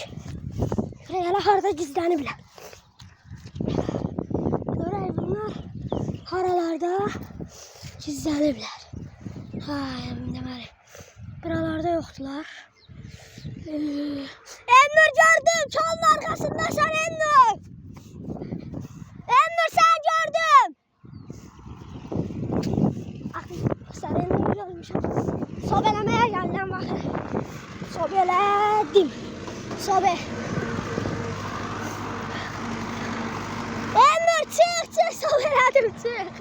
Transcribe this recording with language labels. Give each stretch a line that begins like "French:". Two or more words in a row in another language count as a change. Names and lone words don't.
Azerbaijani: Elə harada gizləniblər. Görək bunlar haralarda gizləniblər. Deməli. Buralarda yoxdular. Elnur gördüm.
Turkish: Çalın arkasındasan Elnur. Elnur sen gördüm. Sen Elnur görmüşüm. Sobelemeye geldim bakın. Sobeledim. Sobe. Elnur çık sobeledim çık.